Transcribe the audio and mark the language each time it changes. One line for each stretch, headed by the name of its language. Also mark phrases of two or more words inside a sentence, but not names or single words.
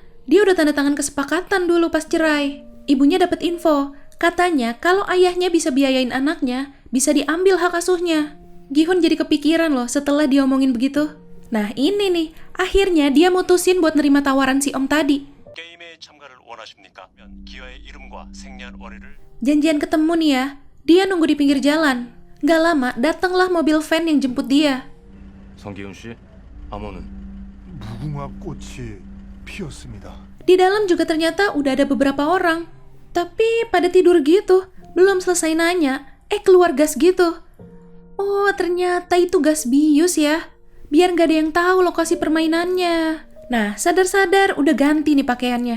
Indonesian: Dia udah tanda tangan kesepakatan dulu pas cerai. Ibunya dapet info, katanya kalau ayahnya bisa biayain anaknya, bisa diambil hak asuhnya. Gi-hun jadi kepikiran loh setelah diomongin begitu. Nah ini nih, akhirnya dia mutusin buat nerima tawaran si om tadi.
Korean: 게임에 참가를 원하십니까? 기아의 이름과 생년월일을
Indonesian: Janjian ketemu nih ya, dia nunggu di pinggir jalan. Gak lama, datanglah mobil van yang jemput dia.
Korean: 성기훈 씨, 암호는 무궁화 꽃이 피었습니다.
Indonesian: Di 다lam juga ternyata udah ada beberapa orang. Tapi pada tidur gitu, belum selesai nanya, keluar gas gitu. Oh, ternyata itu gas bius ya. Biar gak ada yang tahu lokasi permainannya. Nah, sadar-sadar udah ganti nih pakaiannya.